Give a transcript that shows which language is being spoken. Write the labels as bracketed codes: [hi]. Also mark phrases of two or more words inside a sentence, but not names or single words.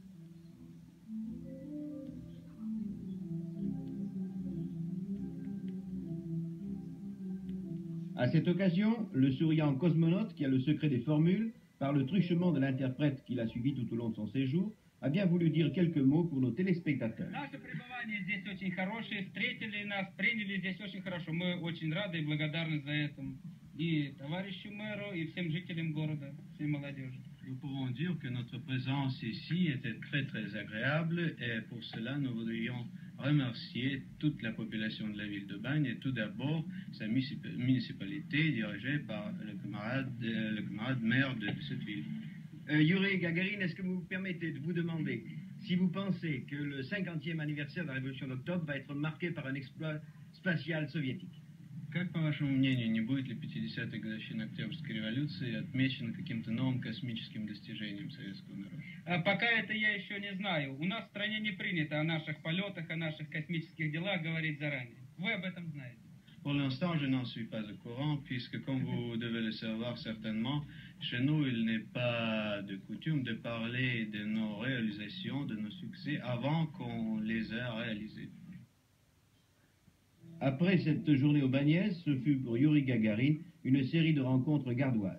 [fr] À cette occasion, le souriant cosmonaute, qui a le secret des formules, par le truchement de l'interprète qui l'a suivi tout au long de son séjour, a bien voulu dire quelques mots pour nos téléspectateurs. [ru] Наше пребывание здесь очень хорошее, встретили нас, приняли здесь очень хорошо. Мы очень рады и благодарны за это и товарищу мэру, и всем жителям города, всей молодежи. [fr] Nous pouvons dire que notre présence ici était très très agréable et pour cela nous voudrions remercier toute la population de la ville de Bagne et tout d'abord sa municipalité dirigée par le camarade maire de cette ville. Yuri Gagarin, est-ce que vous vous permettez de vous demander si vous pensez que le 50e anniversaire de la Révolution d'octobre va être marqué par un exploit spatial soviétique? [ru] Как, по вашему мнению, не будет ли 50-я годовщина Октябрьской революции отмечена каким-то новым космическим достижением советского народа? Пока это я еще не знаю. У нас в стране не принято о наших полетах, о наших космических делах говорить заранее. Вы об этом знаете. [fr] Pour l'instant, je n'en suis pas au courant, puisque, comme vous devez le savoir certainement, chez nous, il n'est pas de coutume de parler de nos réalisations, de nos succès, avant qu'on les ait réalisés. Après cette journée au Bagnès, ce fut pour Yuri Gagarin une série de rencontres gardoises.